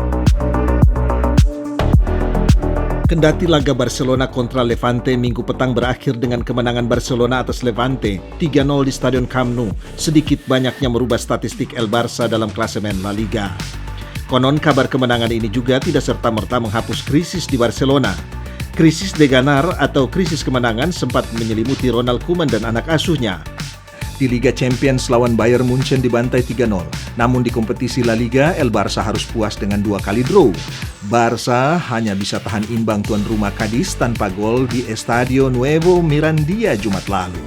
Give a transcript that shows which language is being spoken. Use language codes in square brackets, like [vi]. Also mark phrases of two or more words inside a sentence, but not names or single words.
[id] Kendati laga Barcelona kontra Levante minggu petang berakhir dengan kemenangan Barcelona atas Levante 3-0 di Stadion Camp Nou, sedikit banyaknya merubah statistik El Barça dalam klasemen La Liga. Konon kabar kemenangan ini juga tidak serta-merta menghapus krisis di Barcelona. Krisis [es] de ganar [id] atau krisis kemenangan sempat menyelimuti Ronald Koeman dan anak asuhnya. Di Liga Champions lawan Bayern Munchen dibantai 3-0. Namun di kompetisi La Liga, El Barça harus puas dengan 2 kali draw. Barça hanya bisa tahan imbang tuan rumah Cadiz tanpa gol di Estadio Nuevo Mirandilla Jumat lalu.